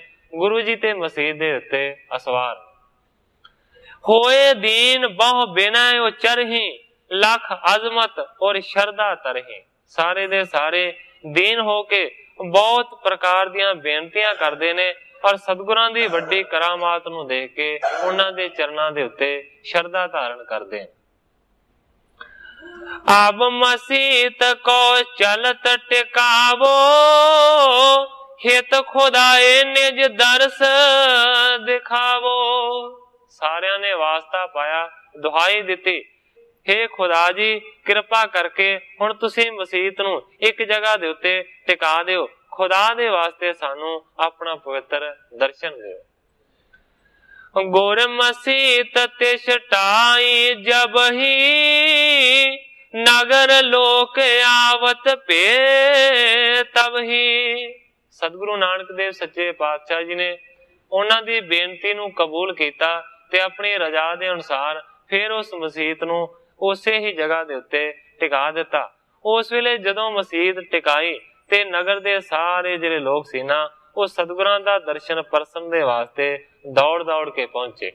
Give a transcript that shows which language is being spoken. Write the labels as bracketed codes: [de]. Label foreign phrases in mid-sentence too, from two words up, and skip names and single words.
[pa] ਗੁਰੂ ਜੀ ਤੇ ਮਸੀਤ ਦੇ ਉੱਤੇ ਅਸਵਾਰ ਹੋਏ [bra] दीन बहु बिनय उचरही लख अजमत और शरदा तरही। [pa] ਸਾਰੇ ਦੇ ਸਾਰੇ ਦੀਨ ਹੋਕੇ ਬਹੁਤ ਪ੍ਰਕਾਰ ਦੀਆਂ ਬੇਨਤੀਆਂ ਕਰਤੇ ਨੇ ਔਰ ਸਤਿਗੁਰਾਂ ਦੀ ਵੱਡੀ ਕਰਾਮਾਤ ਨੂੰ ਦੇਖ ਕੇ ਉਨ੍ਹਾਂ ਦੇ ਚਰਨਾਂ ਦੇ ਉੱਤੇ ਸ਼ਰਧਾ ਧਾਰਨ ਕਰਤੇ। [bra] अब मसीत को चलत टिकावो हित खुदाए निज दर्श दिखावो। [pa] ਸਾਰਿਆਂ ਨੇ ਵਾਸਤਾ ਪਾਇਆ, ਦੁਹਾਈ ਦਿੱਤੀ, ਹੇ ਖ਼ੁਦਾ ਜੀ ਕਿਰਪਾ ਕਰਕੇ ਹੁਣ ਤੁਸੀਂ ਮਸੀਤ ਨੂੰ ਏਕ ਜਗ੍ਹਾ ਦੇ ਉੱਤੇ ਟਿਕਾ ਦਿਓ। ਖ਼ੁਦਾ ਦੇ ਵਾਸਤੇ ਸਾਨੂੰ ਅਪਣਾ ਪਵਿੱਤਰ ਦਰਸ਼ਨ ਦਿਓ। [bra] गुर मसीत तिष्ठाई जब ही नगर लोक आवत पे तब ही। [pa] ਸਤਿਗੁਰੂ ਨਾਨਕ ਦੇਵ ਸੱਚੇ ਪਾਤਸ਼ਾਹ ਜੀ ਨੇ ਉਨ੍ਹਾਂ ਦੀ ਬੇਨਤੀ ਨੂੰ ਕਬੂਲ ਕੀਤਾ ਤੇ ਅਪਣੀ ਰਜ਼ਾ ਦੇ ਅਨੁਸਾਰ ਫਿਰ ਉਸ ਮਸੀਤ ਨੂੰ ਉਸੇ ਹੀ ਜਗ੍ਹਾ ਦੇ ਉੱਤੇ ਟਿਕਾ ਦਿੱਤਾ। ਉਸ ਵੇਲੇ ਜਦੋਂ ਮਸੀਤ ਟਿਕਾਈ ਤੇ ਨਗਰ ਦੇ ਸਾਰੇ ਜਿਹੜੇ ਲੋਗ ਸੀ ਨਾ ਵੋ ਸਤਿਗੁਰਾਂ ਦਾ ਦਰਸ਼ਨ ਪਰਸਨ ਦੇ ਵਾਸਤੇ ਦੌੜ ਦੌੜ ਕੇ ਪਹੁੰਚੇ।